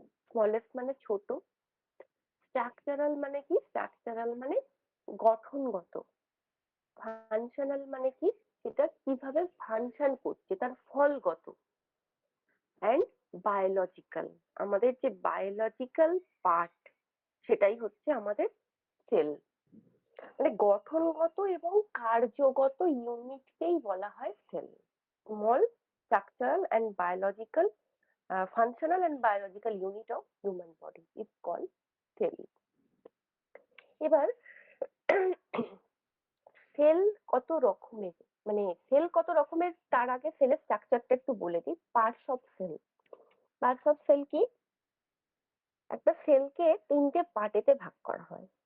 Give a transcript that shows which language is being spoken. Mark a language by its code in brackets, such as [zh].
[bn] smallest মানে ছোট, structural মানে কি, স্ট্রাকচারাল মানে গঠনগত, ফাংশনাল মানে কি, সেটা কিভাবে ফাংশন করছে, তার ফলগত, অ্যান্ড বায়োলজিক্যাল, আমাদের যে বায়োলজিক্যাল পার্ট, সেটাই হচ্ছে আমাদের সেল। মানে গঠনগত এবং কার্যগত ইউনিটকেই বলা হয় sell. [en] Small structural and biological, functional and biological unit of human body is called cell. [bn] এবার সেল কত রকমের, মানে সেল কত রকমের, তার আগে সেলের স্ট্রাকচারটা একটু বলে দিই। Parts of sell. Parts of sell কি? একটা সেলকে 3টে পার্টেতে ভাগ করা হয়।